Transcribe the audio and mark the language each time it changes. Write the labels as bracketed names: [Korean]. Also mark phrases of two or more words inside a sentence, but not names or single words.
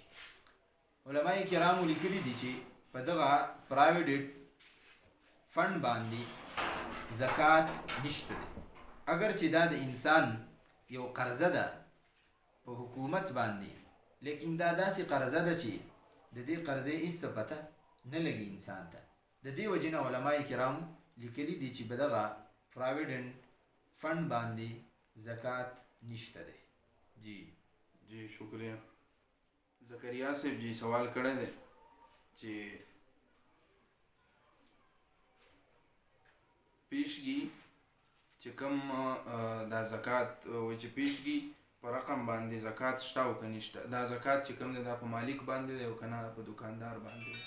[Pashto] علماء کرامو لیکلي دي چې په دغه [English] private fund [Pashto] باندې زکات نشته دی، اگر چې دا د انسان یو قرضه ده په حکومت باندې، لیکن دا داسې قرضه ده چې د دې قرضې هېڅ څه پته نه لګي انسان ته. د دې وجې نه علماء کرامو لیکلي دي چې په دغه [English] provident fund [Pashto] باندې زکات نشته دی. [Urdu] جی شکریہ. [Pashto] زکریا صاحب جی سوال کړی دی چې پیشګي چې کوم دا زکات وایي چې پیشګي په رقم باندې زکات شته او که نشته. دا زکات چې کوم دی دا په مالک باندې دی او که نه په دکاندار باندې دی.